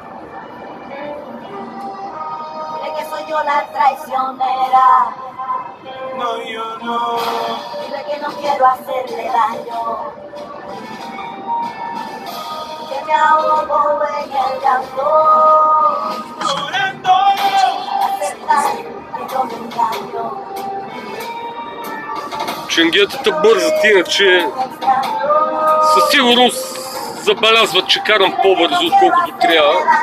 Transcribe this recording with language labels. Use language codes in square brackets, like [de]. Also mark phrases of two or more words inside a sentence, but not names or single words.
[es] Dile que soy yo la traicionera. No, yo no. Dile que no quiero hacerle daño. Que me ahogo en el llanto. [bg] Ченгетата бързат, иначе със сигурност забелязват, че карам по-бързо, отколкото трябва.